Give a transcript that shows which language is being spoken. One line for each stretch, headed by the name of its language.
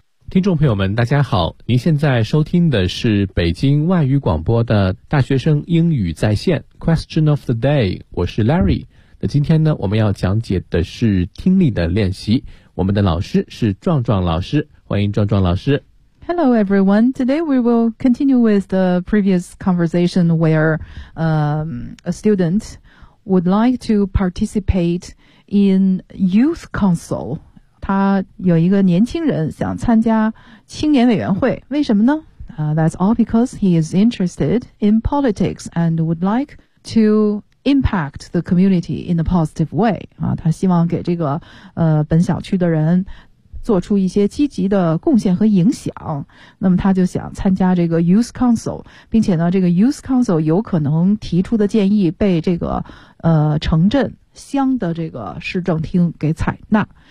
Chinese: 听众朋友们大家好，您现在收听的是北京外语广播的大学生英语在线
English: Question of the day，
Chinese: 我是 Larry。那今天呢，我们要讲解的是听力的练习，我们的老师是壮壮老师，欢迎壮壮老师。
English: Hello everyone, today we will continue with the previous conversation where a student would like to participate in youth council.
Chinese: 他有一个年轻人想参加青年委员会，为什么呢？
English: That's all because he is interested in politics and would like to impact the community in a positive way.
Chinese: 他希望给这个本小区的人做出一些积极的贡献和影响。那么他就想参加这个 Youth Council， 并且呢，这个 Youth Council 有可能提出的建议被这个城镇乡的这个市政厅给采纳。